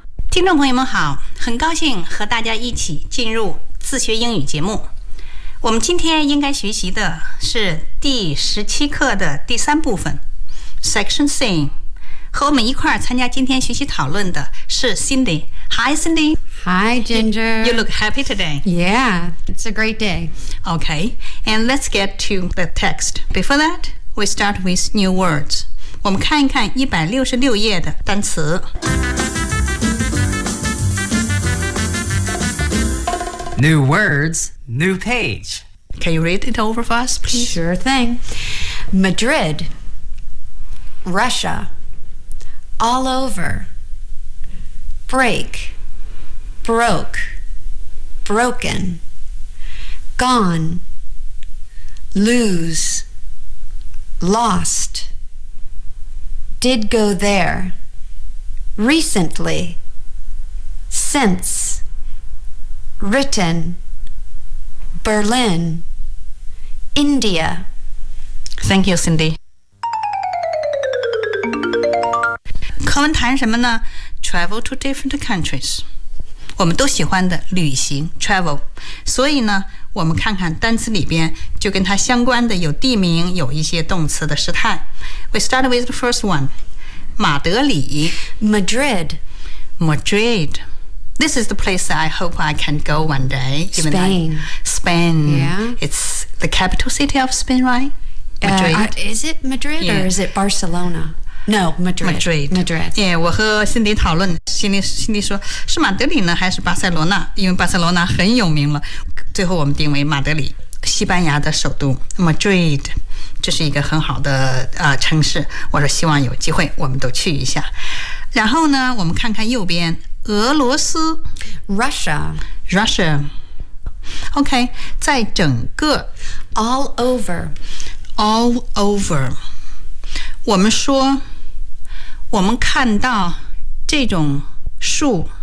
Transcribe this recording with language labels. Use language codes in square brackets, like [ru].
[zh] 听众朋友们好，很高兴和大家一起进入自学英语节目。我们今天应该学习的是第17课的第三部分 Section C。和我们一块儿参加今天学习讨论的是 Cindy。 [en] Hi Cindy。 Hi Ginger。 You look happy today. Yeah, it's a great day. Okay, and let's get to the text. Before that, we start with new words. [zh] 我们看一看166页的单词。 [en] New words, new page. Can you read it over for us, please? Sure thing. Madrid, Russia, all over, break, broke, broken, gone, lose, lost, did go there, recently, since. Written, Berlin, India. Thank you, Cindy. [zh] 课文谈什么呢 ？ [en] Travel to different countries. [zh] 我们都喜欢的旅行 ，travel. 所以呢，我们看看单词里边就跟它相关的有地名，有一些动词的时态。 [en] We start with the first one. [zh] 马德里 [en] Madrid. Madrid. This is the place that I hope I can go one day. Even Spain. Spain. Yeah. It's the capital city of Spain, right? Madrid. Is it Madrid or is it Barcelona? No, Madrid. Madrid. Madrid. [zh] Yeah, 我和 Cindy 讨论 Cindy 说是马德里呢还是巴塞罗那因为巴塞罗那很有名了。最后我们定为马德里西班牙的首都 Madrid. 这是一个很好的、城市我说希望有机会我们都去一下然后呢我们看看右边俄罗斯 [en] Russia [zh] Russia OK 在整个 [en] All over [zh] All over 我们说我们看到这种树、